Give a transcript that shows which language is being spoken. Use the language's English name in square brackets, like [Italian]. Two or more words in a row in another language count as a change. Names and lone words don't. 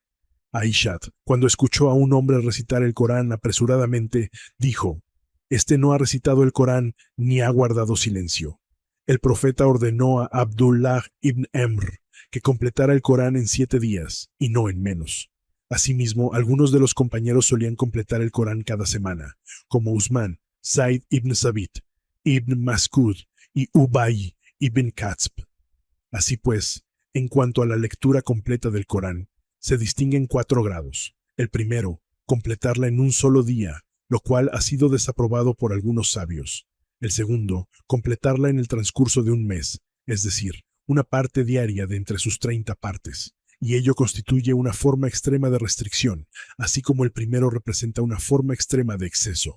[Spanish] Aisha, cuando escuchó a un hombre recitar el Corán apresuradamente, dijo: este no ha recitado el Corán ni ha guardado silencio. El profeta ordenó a Abdullah ibn Amr que completara el Corán en 7 días, y no en menos. Asimismo, algunos de los compañeros solían completar el Corán cada semana, como Usman, Zaid ibn Sabit, ibn Mas'ud y Ubay ibn Ka'b. Así pues, en cuanto a la lectura completa del Corán, se distinguen 4 grados. El primero, completarla en un solo día, lo cual ha sido desaprobado por algunos sabios. El segundo, completarla en el transcurso de un mes, es decir, una parte diaria de entre sus 30 partes, y ello constituye una forma extrema de restricción, así como el primero representa una forma extrema de exceso.